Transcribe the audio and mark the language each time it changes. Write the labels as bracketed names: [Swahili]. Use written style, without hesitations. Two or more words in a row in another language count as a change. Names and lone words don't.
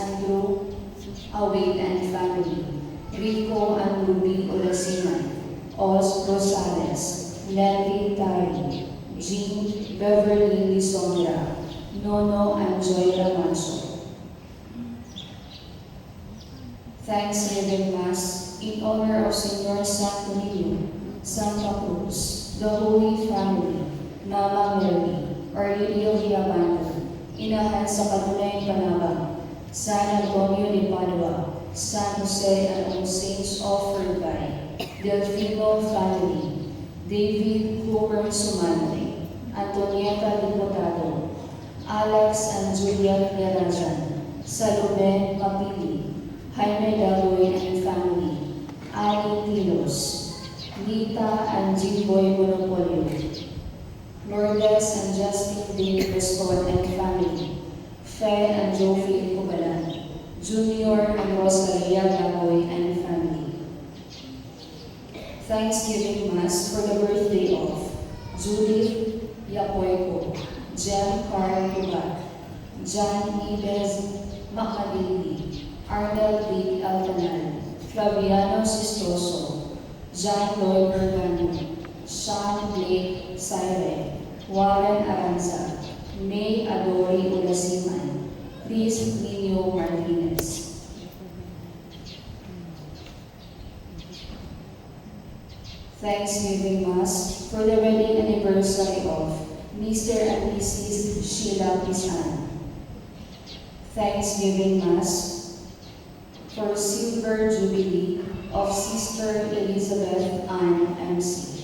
[English] Andrew Awade and family, Rico and Ruby Olesiman, Os Rosales, Lenny Tari, Jean Beverly Lisondra, Nono and Joy Ramanso. Thanksgiving Mass in honor of Senor Santo Niño, Santa Cruz, the Holy Family, Mama Mary, Aurelio Villamanta, inahan [Cebuano] sa Katunayang Panabang, [English] San Antonio de Padua, San Jose and all saints offered by Delfino family, David Hooper Sumante, Antonieta Diputado, Alex and Julian Lerazan, Salome Mapili, Jaime Dagoy and family, Annie Tilos, Nita and Jimboy Monopolio, Lourdes and Justin Dale Prescott and family, Faye and Joey Kubalan, Junior and Rosalia Dagoy and family. Thanksgiving Mass for the birthday of Judith Yapoyko, Jem Carl Kubat, John Ibez Makadili, Arnel B. Alcanal, Flaviano Sistoso, John Lloyd Bergano, Sean Blake Sire, Warren Aranza, May Adori Ulasiman, Chris Nino Martinez. Thanksgiving Mass for the wedding anniversary of Mr. and Mrs. Sheila Pisan. Thanksgiving Mass for Silver Jubilee of Sister Elizabeth Ann MC.